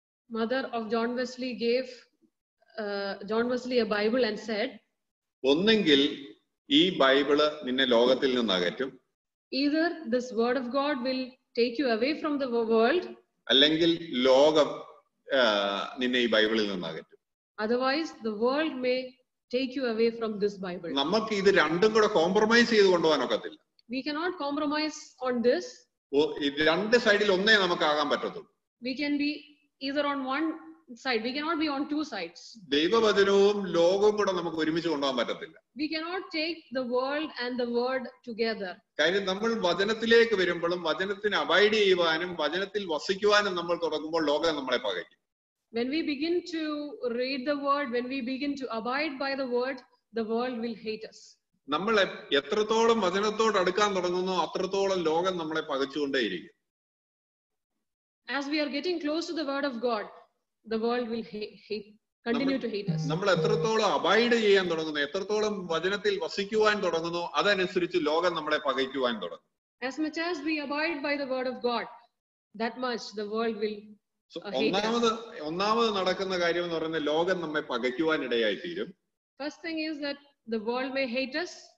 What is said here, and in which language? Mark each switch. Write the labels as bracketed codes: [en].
[en] Mother of John Wesley gave John Wesley a Bible and said, [ml] ഒന്നെങ്കിൽ ഈ Bible നിന്നെ ലോകത്തിൽ നിന്ന് അകറ്റും, [en] either this word of God will take you away from the world, [ml] അല്ലെങ്കിൽ ലോകം നിന്നെ ഈ ബൈബിളിൽ നിന്ന് അകറ്റും. [en] Otherwise the world may take you away from this Bible. [ml] നമുക്ക് ഇത് രണ്ടും കൂടെ കോംപ്രമൈസ് ചെയ്ത് കൊണ്ടുപോകാൻ ഒക്കത്തില്ല. [en] We cannot compromise on this. [ml] രണ്ട് സൈഡിൽ ഒന്നേ നമുക്കാകാൻ പറ്റത്തുള്ളൂ. [en] We can be either on one side. We cannot be on two sides. [ml] ദൈവവചനവും ലോകവും കൂടെ നമുക്ക് ഒരുമിച്ച് കൊണ്ടുപോകാൻ പറ്റത്തില്ല. [en] We cannot take the world and the word together. [ml] കാര്യം നമ്മൾ വചനത്തിലേക്ക് വരുമ്പോഴും വചനത്തിന് അബൈഡ് ചെയ്യുവാനും വചനത്തിൽ വസിക്കുവാനും നമ്മൾ തുടങ്ങുമ്പോൾ ലോകം നമ്മളെ പകയ്ക്കും. [en] When we begin to read the word, when we begin to abide by the word, the world will hate us. [ml] നമ്മൾ എത്രത്തോളം വചനത്തോട് അടുക്കാൻ തുടങ്ങുന്നു അത്രത്തോളം ലോകം നമ്മളെ പകച്ചുകൊണ്ടേയിരിക്കും. [en] As we are getting close to the word of God, the world will continue to hate us. [ml] നമ്മൾ എത്രത്തോളം abide ചെയ്യാൻ തുടങ്ങുന്നു, എത്രത്തോളം വചനത്തിൽ വസിക്കുവാൻ തുടങ്ങുന്നു, അതനുസരിച്ച് ലോകം നമ്മളെ പകയ്ക്കുവാൻ തുടങ്ങും. [en] As much as we abide by the word of God, that much the world will hate us. [ml] ഒന്നാമത് നടക്കുന്ന കാര്യം എന്ന് പറയുന്നത് ലോകം നമ്മെ പകയ്ക്കുവാൻ ഇടയായി തീരും. [en] First thing is that the world may hate us.